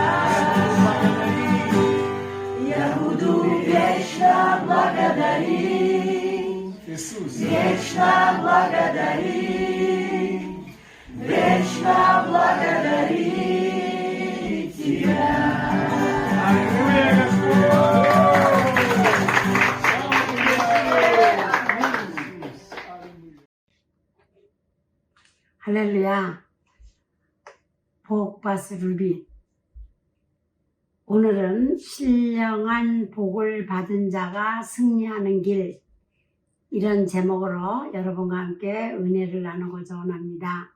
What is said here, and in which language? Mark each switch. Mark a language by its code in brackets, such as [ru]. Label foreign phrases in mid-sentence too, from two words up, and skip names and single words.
[ru] Я буду вечно благодарить, Иисус. вечно благодарить, вечно благодарить Тебя. Аллилуйя, Господь. [ko] 할렐루야. 복받을 루비. 오늘은 신령한 복을 받은 자가 승리하는 길, 이런 제목으로 여러분과 함께 은혜를 나누고자 원합니다.